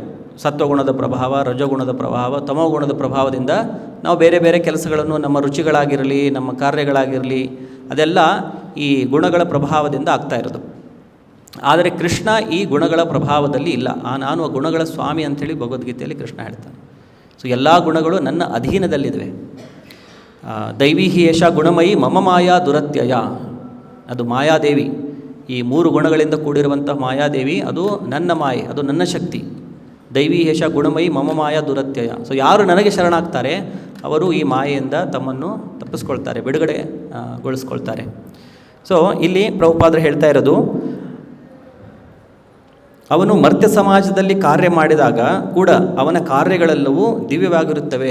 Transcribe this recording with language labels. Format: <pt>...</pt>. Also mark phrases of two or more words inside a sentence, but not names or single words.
<kn>ಸತ್ವಗುಣದ ಪ್ರಭಾವ, ರಜೋಗುಣದ ಪ್ರಭಾವ, ತಮೋಗುಣದ ಪ್ರಭಾವದಿಂದ ನಾವು ಬೇರೆ ಬೇರೆ ಕೆಲಸಗಳನ್ನು, ನಮ್ಮ ರುಚಿಗಳಾಗಿರಲಿ, ನಮ್ಮ ಕಾರ್ಯಗಳಾಗಿರಲಿ, ಅದೆಲ್ಲ ಈ ಗುಣಗಳ ಪ್ರಭಾವದಿಂದ ಆಗ್ತಾ ಇರೋದು. ಆದರೆ ಕೃಷ್ಣ ಈ ಗುಣಗಳ ಪ್ರಭಾವದಲ್ಲಿ ಇಲ್ಲ. ನಾನು ಆ ಗುಣಗಳ ಸ್ವಾಮಿ ಅಂಥೇಳಿ ಭಗವದ್ಗೀತೆಯಲ್ಲಿ ಕೃಷ್ಣ ಹೇಳ್ತಾನೆ. ಸೊ ಎಲ್ಲ ಗುಣಗಳು ನನ್ನ ಅಧೀನದಲ್ಲಿವೆ.</kn> <sa>ದೈವೀ ಹಿ ಏಷ ಗುಣಮಯಿ ಮಮ ಮಾಯಾ ದುರತ್ಯಯ,</sa> <kn>ಅದು ಮಾಯಾದೇವಿ. ಈ 3 ಗುಣಗಳಿಂದ ಕೂಡಿರುವಂಥ ಮಾಯಾದೇವಿ ಅದು ನನ್ನ ಮಾಯೆ, ಅದು ನನ್ನ ಶಕ್ತಿ.</kn> <sa>ದೈವೀ ಏಷ ಗುಣಮಯಿ ಮಮ ಮಾಯಾ ದುರತ್ಯಯ.</sa> <kn>ಸೊ ಯಾರು ನನಗೆ ಶರಣಾಗ್ತಾರೆ ಅವರು ಈ ಮಾಯೆಯಿಂದ ತಮ್ಮನ್ನು ತಪ್ಪಿಸ್ಕೊಳ್ತಾರೆ, ಬಿಡುಗಡೆಗೊಳಿಸ್ಕೊಳ್ತಾರೆ. ಸೊ ಇಲ್ಲಿ ಪ್ರಭುಪಾದರು ಹೇಳ್ತಾ ಇರೋದು, ಅವನು ಮರ್ತ್ಯ ಸಮಾಜದಲ್ಲಿ ಕಾರ್ಯ ಮಾಡಿದಾಗ ಕೂಡ ಅವನ ಕಾರ್ಯಗಳೆಲ್ಲವೂ ದಿವ್ಯವಾಗಿರುತ್ತವೆ.</kn>